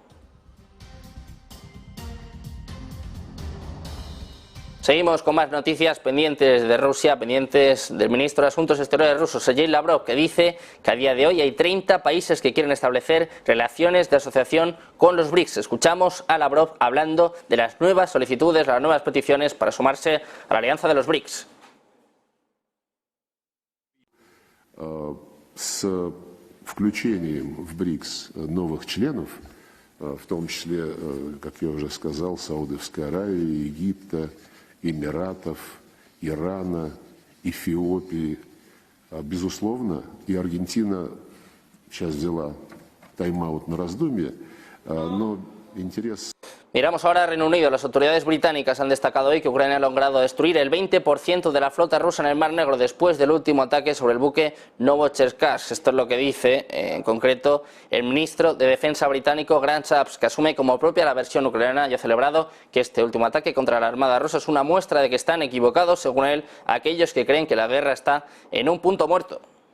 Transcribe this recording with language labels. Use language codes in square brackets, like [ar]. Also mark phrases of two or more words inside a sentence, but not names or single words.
[es] Seguimos con más noticias pendientes de Rusia, pendientes del ministro de Asuntos Exteriores ruso, Sergei Lavrov, que dice que a día de hoy hay 30 países que quieren establecer relaciones de asociación con los BRICS. Escuchamos a Lavrov hablando de las nuevas solicitudes, las nuevas peticiones para sumarse a la alianza de los BRICS. [ru] С включением в БРИКС новых членов, в том числе, как я уже сказал, Саудовской Аравии, Египта, Эмиратов, Ирана, Эфиопии, Безусловно, и Аргентина сейчас взяла тайм-аут на раздумье, но интерес... [es] Miramos ahora a Reino Unido. Las autoridades británicas han destacado hoy que Ucrania ha logrado destruir el 20% de la flota rusa en el Mar Negro después del último ataque sobre el buque Novocherkassk. Esto es lo que dice, en concreto, el ministro de Defensa británico Grant Shapps, que asume como propia la versión ucraniana y ha celebrado que este último ataque contra la Armada rusa es una muestra de que están equivocados, según él, aquellos que creen que la guerra está en un punto muerto.